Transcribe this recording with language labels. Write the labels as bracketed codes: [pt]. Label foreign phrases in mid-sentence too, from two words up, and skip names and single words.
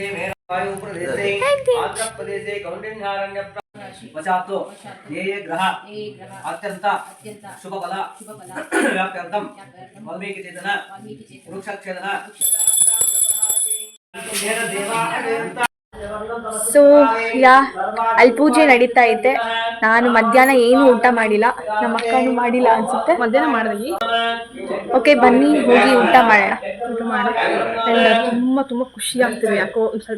[sa] मेरुवायुप्रदेशे आंध्रप्रदेशे कौंडिन्यारण्य वशातो ये ग्रह अत्यंत शुभफल व्याप्त्यर्थं वाल्मीकि चेतन वृक्षच्छेदन [kn] ಸೊ ಅಲ್ಲಿ ಪೂಜೆ ನಡೀತಾ ಐತೆ. ನಾನು ಮಧ್ಯಾಹ್ನ ಏನು ಊಟ ಮಾಡಿಲ್ಲ, ನಮ್ಮ ಅಕ್ಕನೂ ಮಾಡಿಲ್ಲ ಅನ್ಸುತ್ತೆ. ಮಧ್ಯಾಹ್ನ ಮಾಡಿದ್ವಿ. ಓಕೆ ಬನ್ನಿ ಹೋಗಿ ಊಟ ಮಾಡೋಣ. ಊಟ ಮಾಡಿ ತುಂಬ ಖುಷಿ ಆಗ್ತಿದೆ ಯಾಕೋ ಸ್ವಲ್ಪ.